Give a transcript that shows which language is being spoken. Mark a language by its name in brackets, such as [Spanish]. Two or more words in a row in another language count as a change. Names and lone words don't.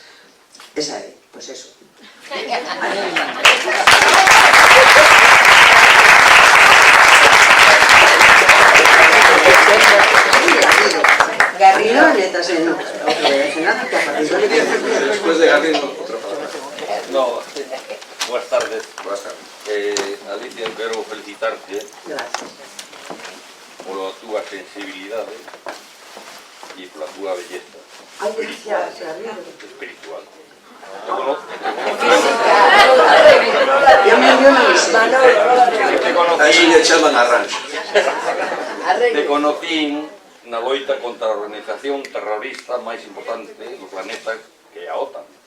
[Spanish] Pues eso. Garrido, metas en después de Garrido, otra palabra. No, buenas tardes. Buenas tardes. Alicia, [Galician] quero felicitarte pola túa sensibilidade e pola túa belleza espiritual. [Spanish] Te conocí [Galician] na loita contra a organización terrorista máis importante do planeta, que é a OTAN.